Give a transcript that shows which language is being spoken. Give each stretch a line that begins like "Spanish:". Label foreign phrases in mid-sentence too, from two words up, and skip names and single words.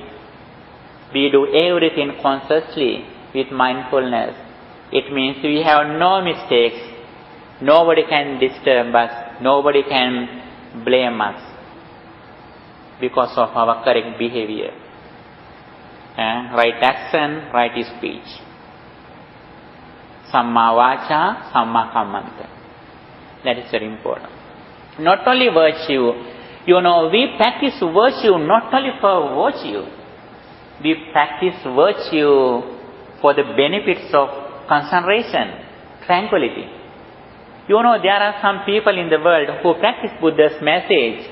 English: We do everything consciously with mindfulness. It means we have no mistakes. Nobody can disturb us. Nobody can blame us because of our correct behavior. Right action, right speech.
Pali: Samma vacha, samma kammanta.
English: That is very important. Not only virtue, we practice virtue not only for virtue. We practice virtue for the benefits of concentration, tranquility. There are some people in the world who practice Buddha's message.